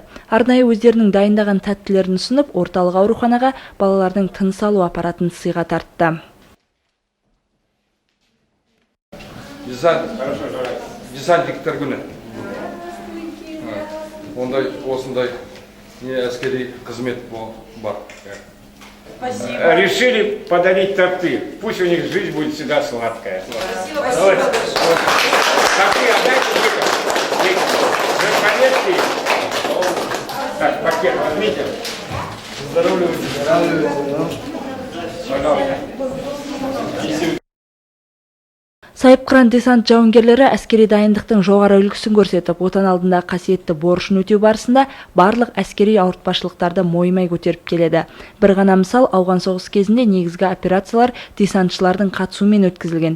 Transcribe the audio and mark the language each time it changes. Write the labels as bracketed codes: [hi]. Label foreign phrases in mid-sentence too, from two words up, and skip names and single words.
[kk] Арнайы өздерінің дайындаған тәттілерін ұсынып, орталық ауруханаға балалардың тыныс алу аппаратын сыйға тартты. Десантниктер күні. Осындай әскери қызмет бар. [ru] Спасибо. Решили подарить торты. Пусть у них жизнь будет всегда сладкая. Спасибо. Давайте. Торты отдайте детям. Вы так, пакет возьмите. Здоровья. Пожалуйста. [kk] Сайыпқыран десант жауынгерлері әскери дайындықтың жоғары үлгісін көрсетіп, отан алдында қасиетті борышын өтеу барысында барлық әскери ауыртпашылықтарды мойымай көтеріп келеді. Бір ғана мысал, ауған соғыс кезінде негізгі операциялар десантшылардың қатысуымен өткізілген.